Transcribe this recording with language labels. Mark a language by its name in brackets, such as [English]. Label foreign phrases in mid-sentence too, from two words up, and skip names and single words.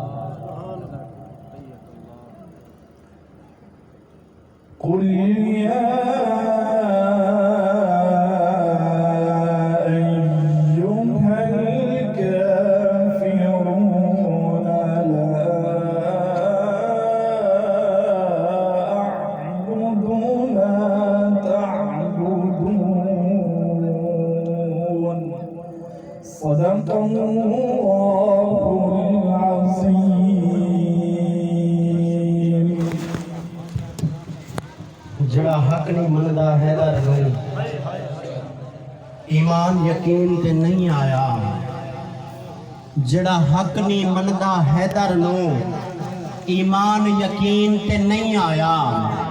[Arabic] قل يا أيها الكافرون لا أعبد ما تعبدون صدق الله العظيم [Punjabi] جیہڑا حق نہیں مندا حیدر نوں ایمان یقین تے نہیں آیا. جیہڑا حق نہیں مندا حیدر نوں ایمان یقین تے نہیں آیا.